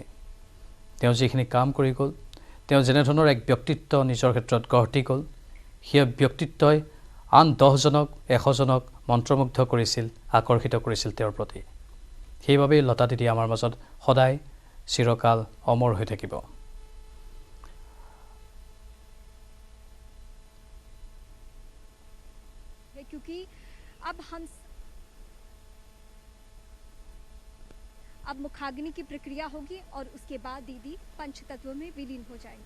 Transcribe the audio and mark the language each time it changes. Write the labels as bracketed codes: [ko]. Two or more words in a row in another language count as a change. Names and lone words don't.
[as] তেওঁ যিখিনি কাম কৰি গ'ল, তেওঁ যেনেধৰণৰ এক ব্যক্তিত্ব নিজৰ ক্ষেত্ৰত গঢ় দি গ'ল, সেই ব্যক্তিত্বই আন 10জনক 100জনক মন্ত্ৰমুগ্ধ কৰিছিল, আকৰ্ষিত কৰিছিল তেওঁৰ প্ৰতি। সেইবাবেই লতা দিদি আমাৰ মাজত সদায় চিৰকাল অমৰ হৈ থাকিব। [hi] क्योंकि अब मुखाग्नि की प्रक्रिया होगी और उसके बाद दीदी पंचतत्व में विलीन हो जाएंगी।